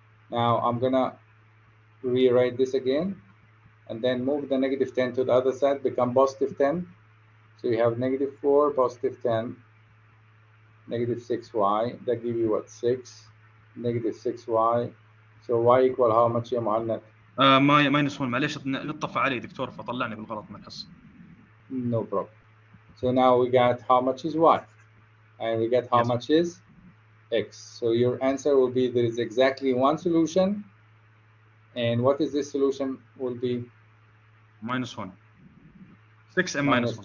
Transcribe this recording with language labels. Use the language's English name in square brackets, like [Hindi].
[English] Now I'm gonna rewrite this again, and then move the -10 to the other side, become +10. So you have -4, +10, -6y. That give you what? 6. -6y. So y equal how much, يا مهند? minus 1. [Arabic] معلش نطفى علي دكتور فطلعني بالغلط من الحصة. [English] No problem. So now we got how much is y, and we get how much is x. So your answer will be there is exactly one solution. And what is this solution will be? -1. 6 and minus 1.